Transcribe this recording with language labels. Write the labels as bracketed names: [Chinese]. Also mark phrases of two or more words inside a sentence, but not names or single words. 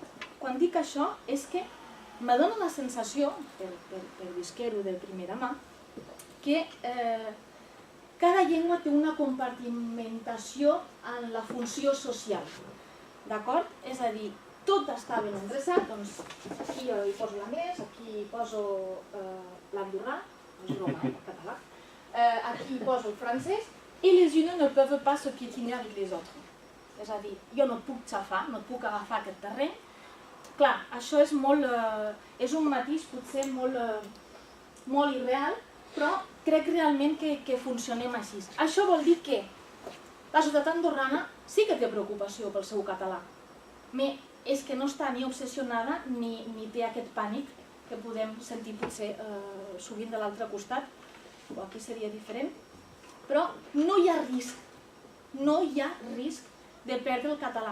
[Catalan] Quan dic això és que me dóna la sensació, per visquer-ho de primera mà, que cada llengua té una compartimentació en la funció social. D'acord? És a dir, tot està ben endreçat, doncs aquí hi poso l'anglès, aquí hi poso l'andorrà, és broma, el català, aquí hi poso el francès, i [French] les unes ne peuvent pas se piétiner avec les autres. [Catalan] És a dir, jo no et puc xafar, no et puc agafar aquest terreny. Clar, això és un matís potser molt irreal, però crec realment que funcionem així. Això vol dir que la societat andorrana sí que té preocupació pel seu català, però és que no està ni obsessionada ni té aquest pànic que podem sentir potser sovint de l'altre costat, o aquí seria diferent, però no hi ha risc de perdre el català.